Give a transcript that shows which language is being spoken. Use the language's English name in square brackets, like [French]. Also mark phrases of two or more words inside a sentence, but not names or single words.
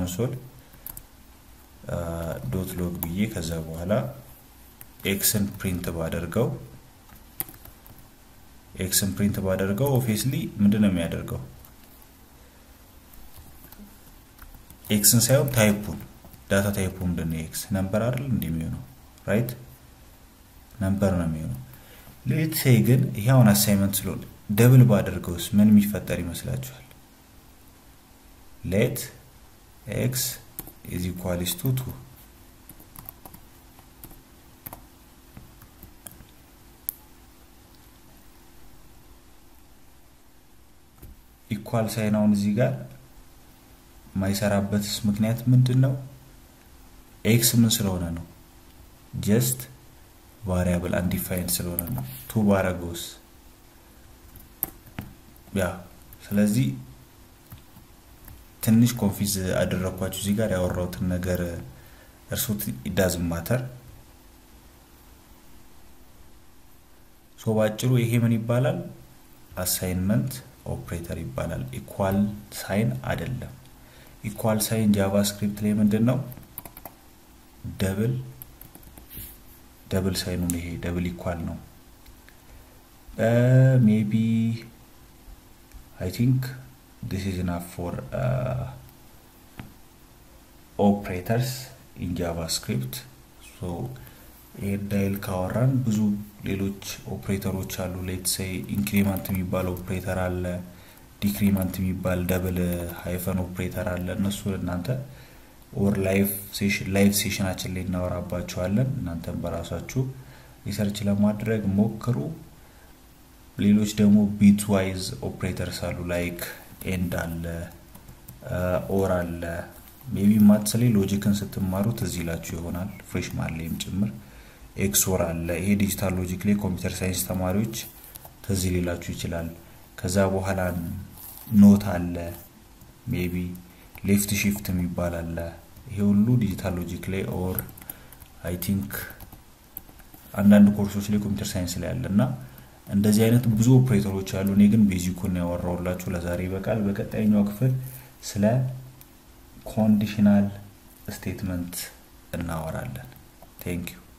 [Amharic] console.log ብዬ ከዛ በኋላ xን ፕሪንት ባደርገው obviously ምንድነው የሚያደርገው xን ሳይሆን ታይፑን [English] data type [Amharic] ምንድነው x ነምበር አይደል እንደሚሆነው ራይት ነምበር ነው የሚሆነው [English] let's say [Amharic] ግን ይሄውን አሳይንመንት ስለሆነ ደብል ባደርገውስ ምን የሚፈጠር ይመስላችኋል [English] let x = 2 equal sign [Amharic] አሁን እዚህ ጋር ማይሰራበትስ ምክንያት ምንድነው x ምን ስለሆነ ነው [English] just variable undefined [Amharic] ስለሆነ ነው 2 ባረገውስ ያ ስለዚህ ትንሽ ኮንፊዝ አደረኳችሁ እዚህ ጋር ያወራሁትን ነገር እርሱት [English] it doesn't matter [Amharic] ሶ ባጭሩ ይሄ ምን ይባላል [English] assignment operator [Amharic] ይባላል [English] equal sign [Amharic] አይደለም [English] equal sign [Amharic] ጃቫስክሪፕት ላይ ምንድነው [English] double sign [Amharic] ነው ይሄ [English] double equal [Amharic] ነው [English] maybe I think this is enough for operators in JavaScript so [Amharic] ኤዳይል ካወራን ብዙ ሌሎች ኦፕሬተሮች አሉ [English] let's say increment [Amharic] የሚባል ኦፕሬተር አለ decrement የሚባል [English] double hyphen operator [Amharic] አለ እነሱ እናንተ or [English] live session [Amharic] አችን ላይ እናወራባቸዋለን እናንተም በራሳችሁ ሪሰርች ለማድረግ ሞክሩ ሌሎች ደግሞ [English] bitwise operators [Amharic] አሉ [English] like end [Amharic] አለ or አለ maybe maths ላይ ሎጂክን ስትማሩት እዚህ ይላችሁ ይሆናል ፍሬሽማን ላይም ጭምር XOR አለ ይሄ [English] digital logic [Amharic] ላይ ኮምፒውተር ሳይንስ ተማሪዎች ተዚህ ሊላችሁ ይችላል ከዛ በኋላ ኖት አለ [English] maybe left shift [Amharic] የሚባል አለ ይሄ ሁሉ [English] digital logic [Amharic] ላይ [English] or I think [Amharic] አንዳንድ ኮርሶች ላይ [English] computer science [Amharic] ላይ አለና እንደዚህ አይነት ብዙ ኦፕሬተሮች አሉ እኔ ግን ቤዚኩን ያወራውላችሁ ለዛሬ በቃል በቀጣይኛው ክፍል ስለ [English] conditional statement [Amharic] እናወራለን [English] Thank you